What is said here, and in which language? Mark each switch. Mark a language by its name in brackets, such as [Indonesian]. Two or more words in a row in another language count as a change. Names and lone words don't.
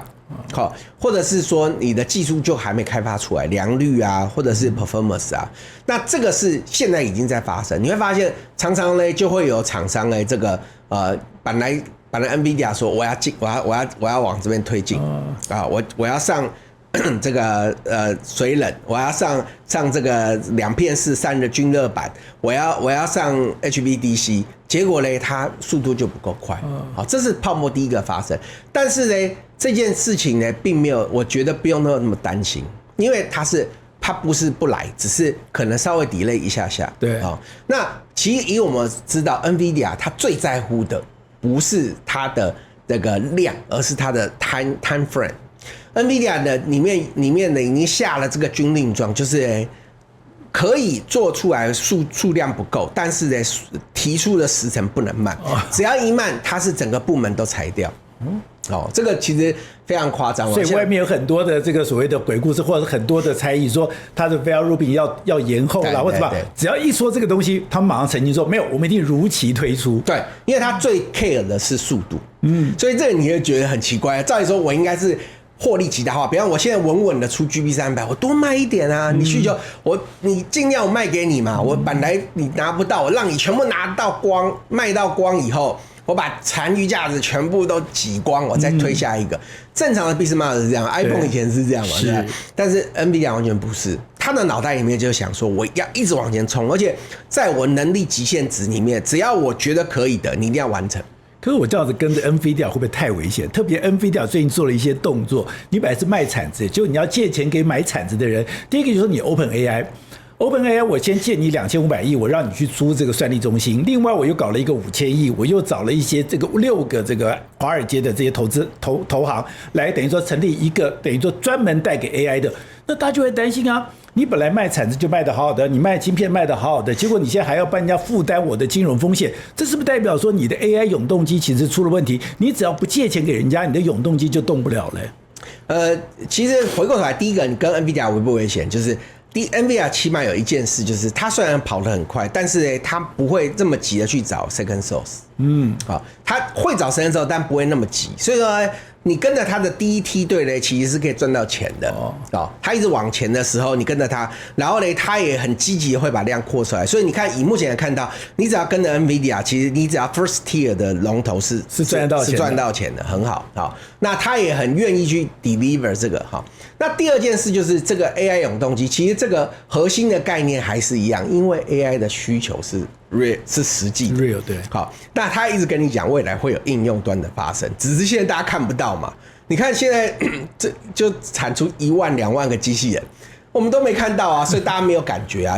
[Chinese] 好，或者是說你的技術就還沒開發出來，良率啊，或者是 performance 啊，那這個是現在已經在發生。你會發現常常呢就會有廠商呢，這個本來 NVIDIA 說我要往這邊推進啊，我要上這個水冷，我要上這個2片式散熱均熱板，我要上 HVDC，結果呢它速度就不夠快。好，這是泡沫第一個發生，但是呢。這件事情呢，並沒有，我覺得不用那麼擔心，因為它不是不來，只是可能稍微 delay 一下下。對啊，那其實以我們知道 ，NVIDIA 它最在乎的不是它的那個量，而是它的 [English] time frame。 [Chinese] NVIDIA 的裡面呢已經下了這個軍令狀，就是可以做出來的數量不夠，但是呢提出的時程不能慢，只要一慢，它是整個部門都裁掉。這個其實非常誇張，所以外面有很多的這個所謂的鬼故事，或者是很多的猜疑，說它的 NVIDIA Rubin 要延後啦，或者什麼，只要一說這個東西，他們馬上澄清說沒有，我們一定如期推出。對，因為它最 care 的是速度，所以這個你會覺得很奇怪。照理說，我應該是獲利極大化，比方我現在穩穩的出 GB300，我多賣一點啊，你需求你盡量我賣給你嘛，我本來你拿不到，我讓你全部拿到光，賣到光以後。我把殘餘價值全部都擠光，我再推下一個。正常的 [English] business model [Chinese] 是這樣 ，iPhone 以前是這樣嘛，對吧？但是 NVIDIA 完全不是，他的腦袋裡面就想說，我要一直往前衝，而且在我能力極限值裡面，只要我覺得可以的，你一定要完成。可是我這樣子跟着 NVIDIA 會不會太危險？特別 NVIDIA 最近做了一些動作，你本來是賣鏟子，就你要借錢給買鏟子的人。第一個就是說你 OpenAI，我先借你2500億，我讓你去租這個算力中心。另外，我又搞了一個5000億，我又找了一些這個6個這個華爾街的這些投行來，等於說成立一個等於說專門帶給 AI 的。那大家就會擔心啊， 你本來賣鏟子就賣得好好的，你賣晶片賣得好好的，結果你現在還要幫人家負擔我的金融風險，這是不是代表說你的 AI 永動機其實出了問題？你只要不借錢給人家，你的永動機就動不了了。其實回過頭來，第一個你跟 NVIDIA 危不危險？就是NVIDIA 起碼有一件事，就是它雖然跑得很快，但是呢，它不會這麼急的去找 [English] second source。 [Chinese] 好，它會找 [English] second source， [Chinese] 但不會那麼急。所以說呢，你跟着它的第一梯隊呢，其實是可以賺到錢的。它一直往前的時候，你跟着它，然後呢，它也很積極的會把量擴出來。所以你看，以目前來看到，你只要跟着 NVIDIA，其實你只要 [English] first tier [Chinese] 的龍頭是賺到錢的，很好。好，那它也很願意去 deliver 這個。好，那第二件事就是這個 AI 永動機，其實這個核心的概念還是一樣，因為 AI 的需求是 real 是實際的 real 对。好，那他一直跟你講未來會有應用端的發生，只是現在大家看不到嘛。你看現在這就產出1萬2萬個機器人，我們都沒看到啊，所以大家沒有感覺啊。